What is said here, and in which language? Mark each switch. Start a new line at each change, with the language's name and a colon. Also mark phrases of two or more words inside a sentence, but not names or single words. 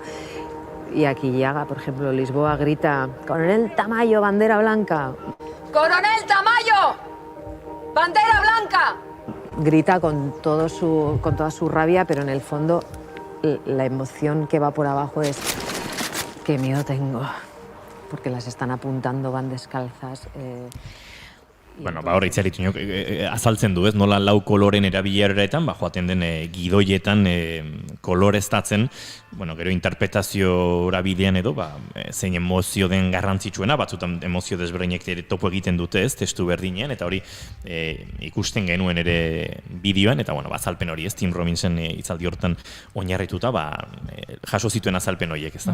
Spanish: Y aquí llega, por ejemplo, Lisboa grita: ¡Coronel Tamayo, bandera blanca! ¡Coronel Tamayo! ¡Bandera blanca! Grita con toda su rabia, pero en el fondo la emoción que va por abajo es: ¡qué miedo tengo! Porque las están apuntando, van descalzas.
Basque: Bueno, hor Itziarituñok azaltzen du, ez? Nola lau koloren erabileretan, joaten den gidoietan koloreztatzen, bueno, gero interpretaziora bidean edo, zein emozio den garrantzitsuena, batzutan emozio desberdinek topo egiten dute, ez, testu berdinean, eta hori ikusten genuen ere bideoan, eta bueno, azalpen hori, ez, Tim Robbinsen hitzaldi hortan oinarrituta, jaso zituen azalpen horiek, ez da?